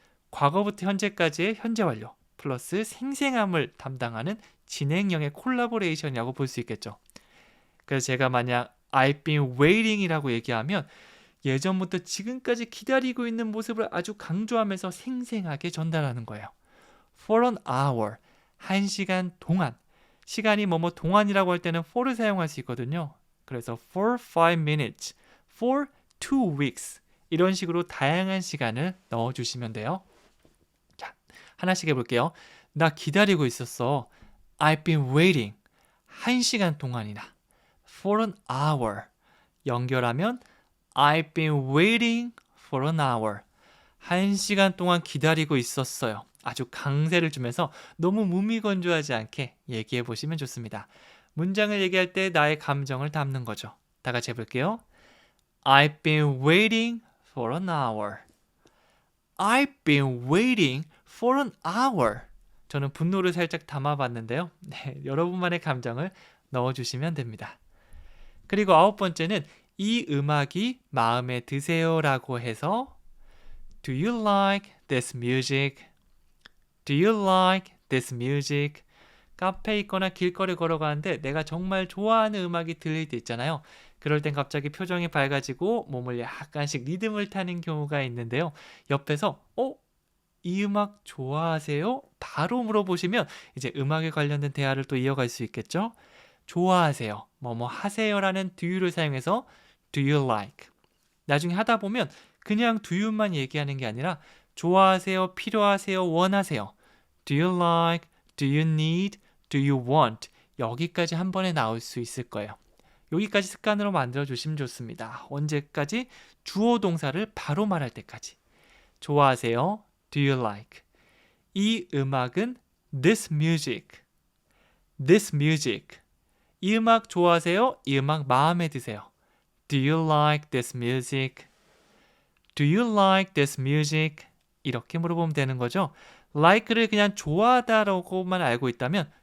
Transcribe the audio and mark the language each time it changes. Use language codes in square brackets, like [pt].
[ko] 과거부터 현재까지의 현재 완료 플러스 생생함을 담당하는 진행형의 콜라보레이션이라고 볼 수 있겠죠. 그래서 제가 만약 [en] I've been waiting [ko] 이라고 얘기하면 예전부터 지금까지 기다리고 있는 모습을 아주 강조하면서 생생하게 전달하는 거예요. [en] For an hour, [ko] 1시간 동안. 시간이 뭐뭐 동안이라고 할 때는 for를 사용할 수 있거든요. 그래서 [en] for 5 minutes, for 2 weeks [ko] 이런 식으로 다양한 시간을 넣어주시면 돼요. 자, 하나씩 해볼게요. 나 기다리고 있었어. [en] I've been waiting. [ko] 1시간 동안이나. [en] For an hour. [ko] 연결하면 [en] I've been waiting for an hour. [ko] 1시간 동안 기다리고 있었어요. 아주 강세를 주면서 너무 무미건조하지 않게 얘기해 보시면 좋습니다. 문장을 얘기할 때 나의 감정을 담는 거죠. 다 같이 해볼게요. [en] I've been waiting for an hour. I've been waiting for an hour. [ko] 저는 분노를 살짝 담아봤는데요. 네, 여러분만의 감정을 넣어주시면 됩니다. 그리고 9번째는 이 음악이 마음에 드세요 라고 해서 [en] Do you like this music? Do you like this music? [ko] 카페에 있거나 길거리 걸어가는데 내가 정말 좋아하는 음악이 들릴 때 있잖아요. 그럴 땐 갑자기 표정이 밝아지고 몸을 약간씩 리듬을 타는 경우가 있는데요. 옆에서 이 음악 좋아하세요? 바로 물어보시면 이제 음악에 관련된 대화를 또 이어갈 수 있겠죠. 좋아하세요. 뭐뭐 하세요라는 do you를 사용해서 [en] do you like. [ko] 나중에 하다 보면 그냥 do you만 얘기하는 게 아니라 좋아하세요, 필요하세요, 원하세요. [en] Do you like, do you need, do you want. [ko] 여기까지 한 번에 나올 수 있을 거예요. 여기까지 습관으로 만들어주시면 좋습니다. 언제까지? 주어 동사를 바로 말할 때까지. 좋아하세요, [en] do you like. [ko] 이 음악은 [en] this music. This music. [ko] 이 음악 좋아하세요? 이 음악 마음에 드세요? [en] Do you like this music? Do you like this music? [ko] 이렇게 물어보면 되는 거죠. like를 그냥 좋아하다라고만 알고 있다면